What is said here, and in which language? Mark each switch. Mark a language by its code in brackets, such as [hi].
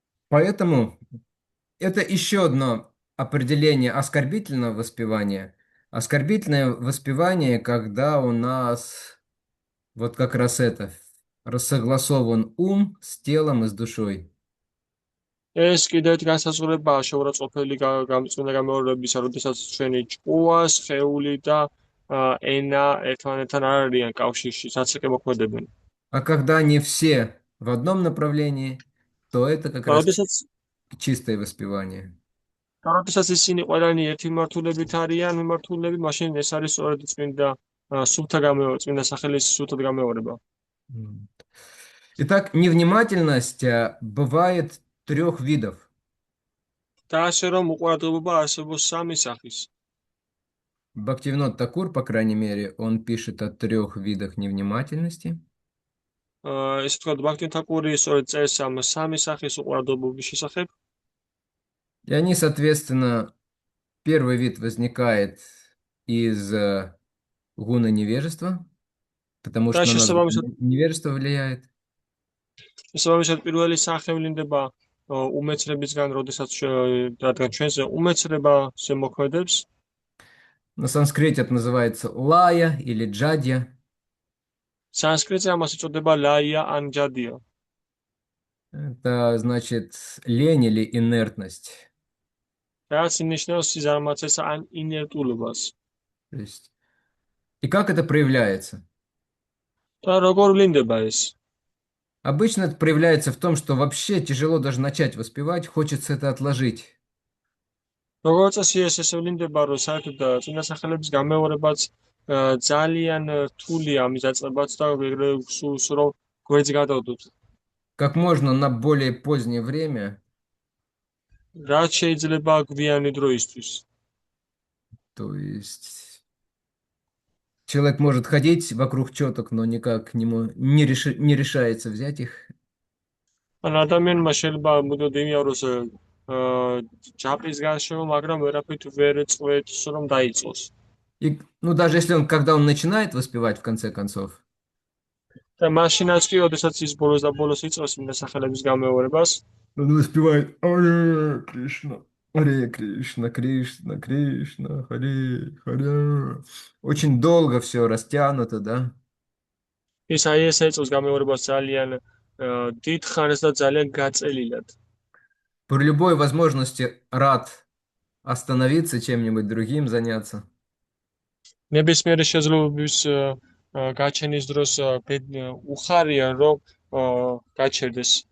[ru] Поэтому это еще одно определение оскорбительного воспевания. Оскорбительное воспевание, когда у нас вот как раз это, рассогласован ум с телом и с душой. [ka] ეს კიდევ ერთი განსაზღვრებაა შეურაცხყოფელი გამწვანა გამეორებისა, როდესაც ჩვენი ჭკუა, სხეული და ენა ერთმანეთთან არ არიან კავშირში, საცეკე მოქმედებენ. [ru] А когда они все в одном направлении, то это как раз чистое воспевание. [ka] და როდესაც ისინი ყველანი ერთი მიმართულებით არიან, მიმართულები, მაშინ ეს არის სწორედ წმინდა სულთა გამეორება, წმინდა სახელის სულთად გამეორება. [ru] Итак, невнимательность бывает трех видов. [ka] და ასე რომ უყურადღებობა არსებობს სამი სახის. [ru] Бхактивинод Такур, по крайней мере, он пишет о трех видах невнимательности. [ka] ესე თქვა, ბхактивинод Такури სწორედ წერს ამ სამი სახის უყურადღებობის შესახებ. [ru] И они, соответственно, первый вид возникает из гуна невежества, потому что на нас невежество влияет. [ka] შესაბამისად პირველი სახე ვლინდება უმეცრებისგან, როდესაც რადგან ჩვენზე უმეცრებაზე მოქმედებს. [ru] На санскрите это называется лая или джадья. [ka] Санскритზე ამას ეწოდება ლაია ან ჯადია. [ru] Это значит лень или инертность. [ka] რაც ნიშნავს სიზარმაცეს ან ინერტულობას. [ru] И как это проявляется? [ka] და როგორ ვლინდება ეს? [ru] Обычно это проявляется в том, что вообще тяжело даже начать воспевать, хочется это отложить. [ka] როგორც წესი ეს ვლინდება, რომ საერთოდ წმინდა სახელების გამეორებაც ძალიან რთულია ამის დაწყებაც და სულს რომ გვერდს გადავდოთ. [ru] Как можно на более позднее время. [ka] რაც შეიძლება გვიანი დროისთვის. [ru] То есть человек может ходить вокруг четок, но никак к нему не решается взять их. [ka] ან ადამიანმა შეიძლება მუდმივად იმიაროს ჯაპის გარშემო, მაგრამ ვერაფრით ვერ წვეთს რომ დაიწყოს. [ru] И, ну, даже если он, когда он начинает воспевать, в конце концов. [ka] და მაშინაც კი, ოდესაც ის ბოლოს და ბოლოს იწყებს წმინდა სახელების გამეორებას. [ru] Он воспевает Аре Кришна, Аре Кришна, Кришна, Кришна, Харе, Харе. Очень долго все растянуто, да? [ka] ის აი ეს ეწოს გამეორებას ძალიან დიდ ხანს და ძალიან გაწელილად. [ru] При любой возможности рад остановиться, чем-нибудь другим заняться. [ka] ნებისმიერი შესაძლებლობის გაჩენის დროს უხარია რომ გაჩერდეს.